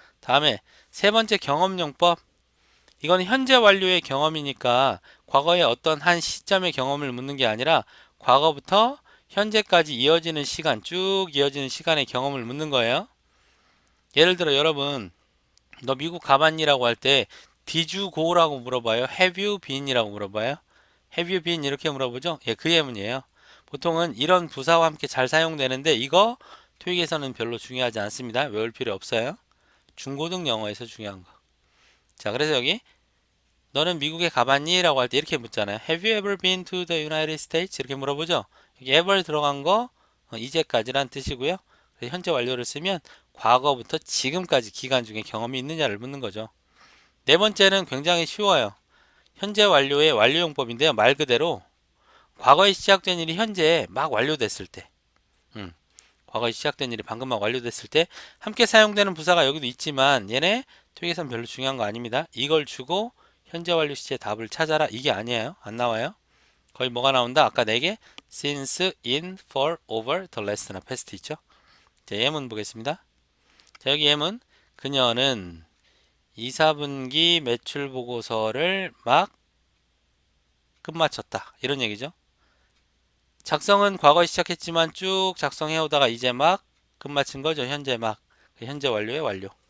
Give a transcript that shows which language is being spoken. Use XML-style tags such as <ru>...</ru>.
<ko>다음에 세 번째 경험용법. 이건 현재 완료의 경험이니까 과거의 어떤 한 시점의 경험을 묻는 게 아니라 과거부터 현재까지 이어지는 시간, 쭉 이어지는 시간의 경험을 묻는 거예요. 예를 들어 여러분, 너 미국 가봤니라고 할 때</ko> <en>Did you go</en> <ko>라고 물어봐요?</ko> <en>Have you been</en> <ko>이라고 물어봐요? Have you been 이렇게 물어보죠? 예, 그 예문이에요. 보통은 이런 부사와 함께 잘 사용되는데 이거 토익에서는 별로 중요하지 않습니다. 외울 필요 없어요. 중고등 영어에서 중요한 거. 자, 그래서 여기 너는 미국에 가봤니? 라고 할 때 이렇게 묻잖아요.</ko> <en>Have you ever been to the United States?</en> <ko>이렇게 물어보죠. 여기 ever 들어간 거 이제까지란 뜻이고요. 그래서 현재 완료를 쓰면 과거부터 지금까지 기간 중에 경험이 있느냐를 묻는 거죠. 네 번째는 굉장히 쉬워요. 현재 완료의 완료용법인데요. 말 그대로 과거에 시작된 일이 현재 막 완료됐을 때 과거에 시작된 일이 방금 막 완료됐을 때 함께 사용되는 부사가 여기도 있지만 얘네 토익에선 별로 중요한 거 아닙니다. 이걸 주고 현재 완료 시제 답을 찾아라. 이게 아니에요. 안 나와요. 거의 뭐가 나온다? 아까 4개 since, in, for, over, the last나 past 있죠. 자, 예문 보겠습니다. 자, 여기 예문 그녀는 2, 4분기 매출 보고서를 막 끝마쳤다. 이런 얘기죠. 작성은 과거에 시작했지만 쭉 작성해 오다가 이제 막 끝마친 거죠. 현재 막. 현재 완료의 완료.</ko>